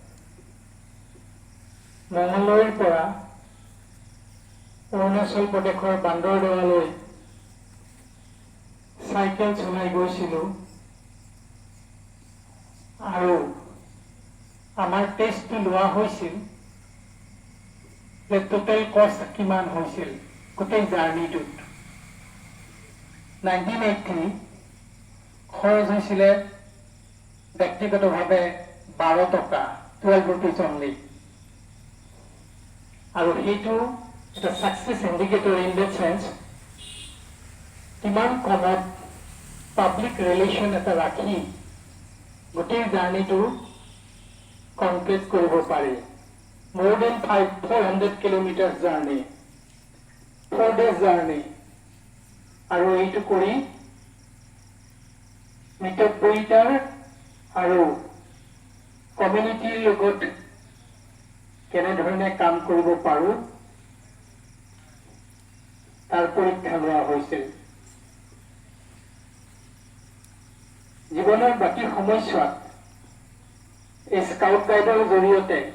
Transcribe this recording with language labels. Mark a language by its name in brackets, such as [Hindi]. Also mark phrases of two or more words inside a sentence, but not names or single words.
[Assamese] মঙলদৈৰ পৰা অৰুণাচল প্ৰদেশৰ বান্দৰদেৱালৈ চাইকেল চলাই গৈছিলোঁ আৰু আমাৰ টেষ্টটো লোৱা হৈছিল যে টোটেল কষ্ট কিমান হৈছিল গোটেই জাৰ্ণিটোত 1980 খৰচ হৈছিলে ব্যক্তিগতভাৱে 12 টকা 12 [English] rupees only [Assamese] আৰু সেইটো এটা [English] success indicator in that sense [Assamese] কিমান কমত [English] public relation [Assamese] এটা ৰাখি গোটেই জাৰ্ণিটো কমপ্লিট কৰিব পাৰি [English] more than 400 kilometers journey 4 days journey [Assamese] আৰু এইটো কৰি মিতব্যয়িতাৰ আৰু কমিউনিটিৰ লগত কেনেধৰণে কাম কৰিব পাৰো তাৰ পৰীক্ষা লোৱা হৈছিল জীৱনৰ বাকী সময়ছোৱাত এই স্কাউট গাইডৰ জৰিয়তে